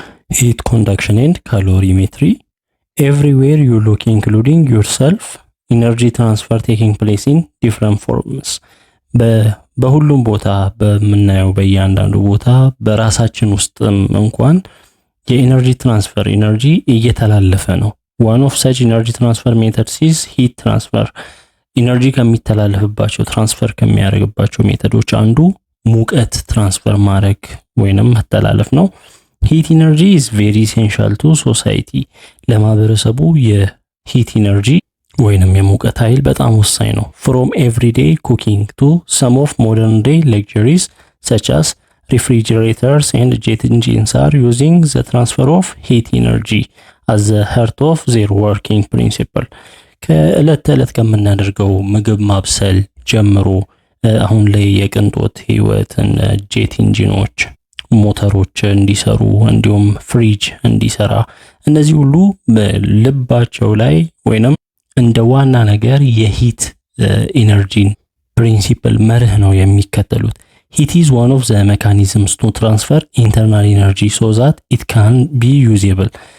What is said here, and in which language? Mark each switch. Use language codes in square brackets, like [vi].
[en] heat conduction and calorimetry. Everywhere you look, including yourself, energy transfer taking place in different forms. [am] በሁሉም ቦታ በምናየው በእያንዳንዱ ቦታ በራሳችን ውስጥም እንኳን የኤነርጂ ትራንስፈር ኤነርጂ እየተላለፈ ነው። [en] one of such energy transfer methods is heat transfer. [am] ኤነርጂ ከሚተላለፍባቸው ትራንስፈር ከሚያደርግባቸው ሜተዶች አንዱ ሙቀት ትራንስፈር ማድረግ ወይንም መተላለፍ ነው። [en] heat energy is very essential to society. [am] ለማህበረሰቡ የሂት ኤነርጂ ወይንም የሙቀት ኃይል በጣም ወሳኝ ነው። [en] from everyday cooking to some of modern day luxuries such as refrigerators and jet engines are using the transfer of heat energy as the heart of their working principle. [am] ከዕለት ተዕለት ከምናደርገው ምግብ ማብሰል ጀምሮ አሁን ላይ የቅንጦት ህይወትን ጄት ኢንጂኖች ሞተሮች እንዲሰሩ እንዲሁም ፍሪጅ እንዲሰራ እነዚህ ሁሉ ልባቸው ላይ ወይንም እንደ ዋና ነገር የሂት ኢነርጂን ፕሪንሲፕል መርህ ነው የሚከተሉት። [en] heat is one of the mechanisms to transfer internal energy so that it can be usable.